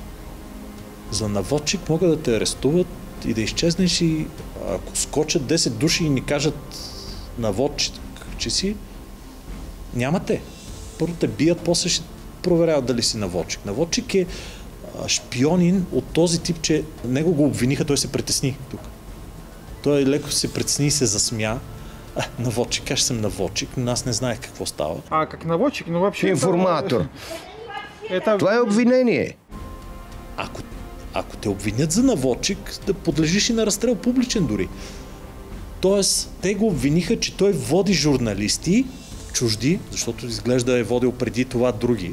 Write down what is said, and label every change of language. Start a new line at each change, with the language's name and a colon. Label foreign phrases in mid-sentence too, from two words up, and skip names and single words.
Bulgarian: За наводчик могат да те арестуват и да изчезнеш и ако скочат 10 души и ни кажат наводчик, че си, няма те. Първо те бият, после ще проверяват дали си наводчик. Наводчик е шпионин от този тип, че него го обвиниха, той се притесни тук. Той леко се притесни и се засмя. Наводчик, аз съм наводчик, но аз не знаех какво става.
Russian: А как наводчик, но вообще...
Bulgarian: Информатор. Това е обвинение. Ако те обвинят за наводчик, да подлежиш и на разстрел публичен дори. Тоест, те го обвиниха, че той води журналисти, чужди, защото изглежда е водил преди това други.